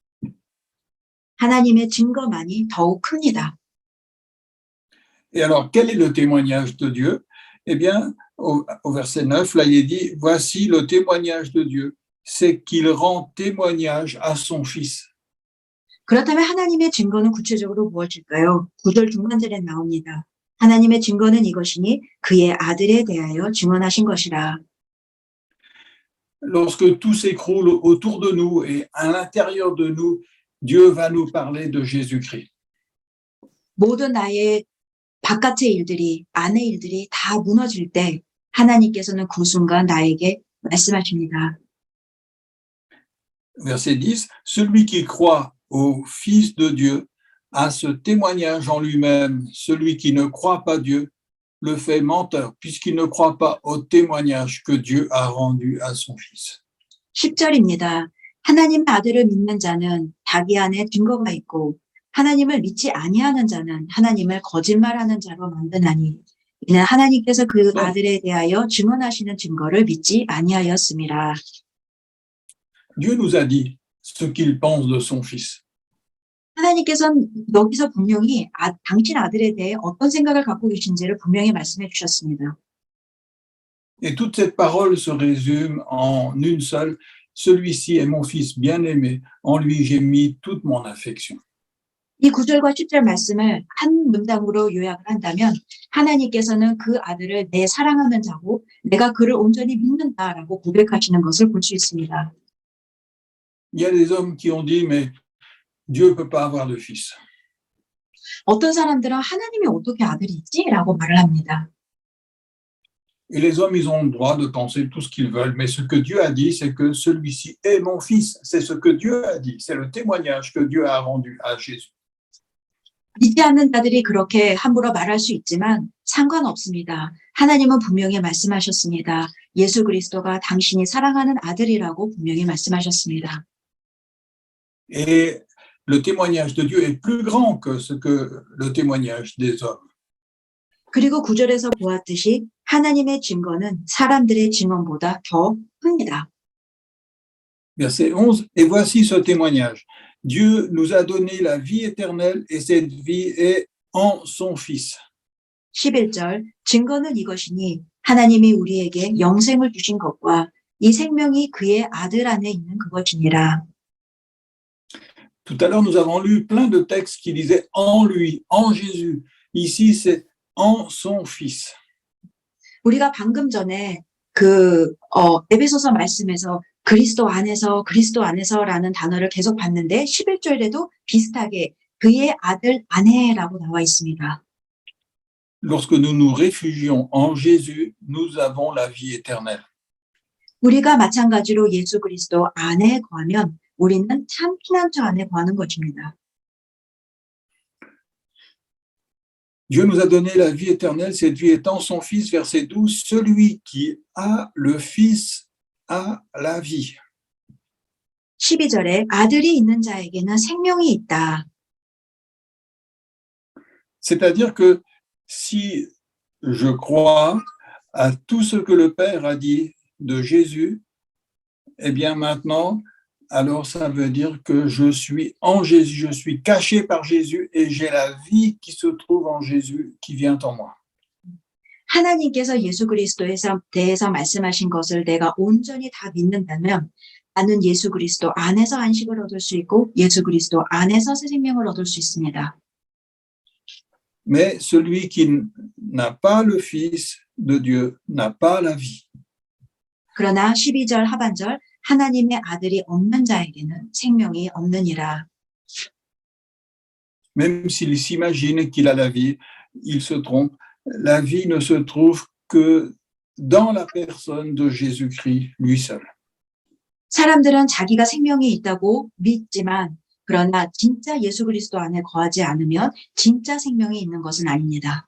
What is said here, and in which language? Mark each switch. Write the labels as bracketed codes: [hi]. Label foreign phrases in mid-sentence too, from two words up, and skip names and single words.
[ko] 하나님의 증거만이 더욱 큽니다. [fr] Et alors, quel est le témoignage de Dieu? Eh bien, au verset 9, là, il est dit, voici le témoignage de Dieu, c'est qu'il rend témoignage à son Fils. [ko] 그렇다면 하나님의 증거는 구체적으로 무엇일까요? 9절 중간절에 나옵니다. 하나님의 증거는 이것이니 그의 아들에 대하여 증언하신 것이라. [fr] Lorsque tout s'écroule autour de nous et à l'intérieur de nous, Dieu va nous parler de Jésus-Christ. [ko] 모든 나의 바깥의 일들이, 안의 일들이 다 무너질 때 하나님께서는 그 순간 나에게 말씀하십니다. [fr] Verset 10, celui qui croit au Fils de Dieu a ce témoignage en lui-même. Celui qui ne croit pas Dieu le fait menteur, puisqu'il ne croit pas au témoignage que Dieu a rendu à son Fils. [ko] 10절입니다. 하나님의 아들을 믿는 자는 자기 안에 증거가 있고 하나님을 믿지 아니하는 자는 하나님을 거짓말하는 자로 만드나니 이는 하나님께서 그 아들에 대하여 증언하시는 증거를 믿지 아니하였음이라. [fr] Dieu nous a dit ce qu'il pense de son Fils. [ko] 하나님께서는 여기서 분명히 당신 아들에 대해 어떤 생각을 갖고 계신지를 분명히 말씀해 주셨습니다. [fr] Et toute cette parole se résume en une seule, celui-ci est mon Fils bien-aimé, en lui j'ai mis toute mon affection. [ko] 이 9절과 10절 말씀을 한 문장으로 요약을 한다면 하나님께서는 그 아들을 내 사랑하는 자고 내가 그를 온전히 믿는다라고 고백하시는 것을 볼 수 있습니다. [fr] Il y a des hommes qui ont dit, mais Dieu ne peut pas avoir de fils. [ko] 어떤 사람들은 하나님이 어떻게 아들이 있지? 라고 말을 합니다. [fr] Et les hommes, ils ont le droit de penser tout ce qu'ils veulent, mais ce que Dieu a dit, c'est que celui-ci est mon fils. C'est ce que Dieu a dit. C'est le témoignage que Dieu a rendu à Jésus. [ko] 믿지 않는 자들이 그렇게 함부로 말할 수 있지만 상관없습니다. 하나님은 분명히 말씀하셨습니다. 예수 그리스도가 당신이 사랑하는 아들이라고 분명히 말씀하셨습니다. [fr] Et le témoignage de Dieu est plus grand que le témoignage des hommes. [ko] 그리고 9절에서 보았듯이 하나님의 증거는 사람들의 증언보다 더 큽니다. [fr] Verset 11, et voici ce témoignage. Dieu nous a donné la vie éternelle et cette vie est en son Fils. [ko] 11절 증거는 이것이니 하나님이 우리에게 영생을 주신 것과 이 생명이 그의 아들 안에 있는 그것이니라. [fr] Tout à l'heure, nous avons lu plein de textes qui disaient en lui, en Jésus. Ici, c'est en son Fils. [ko] 우리가 방금 전에 에베소서 말씀에서 그리스도 안에서라는 단어를 계속 봤는데 11절에도 비슷하게 그의 아들 안에라고 나와 있습니다. [fr] Lorsque nous nous réfugions en Jésus, nous avons la vie éternelle. [ko] 우리가 마찬가지로 예수 그리스도 안에 거하면 우리는 참 피난처 안에 거하는 것입니다. [fr] Dieu nous a donné la vie éternelle, cette vie est en son Fils, verset 12, celui qui a le Fils a la vie. [ko] 12절에 아들이 있는 자에게는 생명이 있다. [fr] C'est-à-dire que si je crois à tout ce que le Père a dit de Jésus, eh bien maintenant, alors ça veut dire que je suis en Jésus, je suis caché par Jésus et j'ai la vie qui se trouve en Jésus qui vient en moi. [ko] 하나님께서 예수 그리스도에 대해서 말씀하신 것을 내가 온전히 다 믿는다면 나는 예수 그리스도 안에서 안식을 얻을 수 있고 예수 그리스도 안에서 새 생명을 얻을 수 있습니다. [fr] Mais celui qui n'a pas le Fils de Dieu n'a pas la vie. [ko] 그러나 12절 하반절 하나님의 아들이 없는 자에게는 생명이 없느니라. [fr] Même s'il s'imagine qu'il a la vie, il se trompe. La vie ne se trouve que dans la personne de Jésus-Christ, lui seul. [ko] 사람들은 자기가 생명이 있다고 믿지만 그러나 진짜 예수 그리스도 안에 거하지 않으면 진짜 생명이 있는 것은 아닙니다.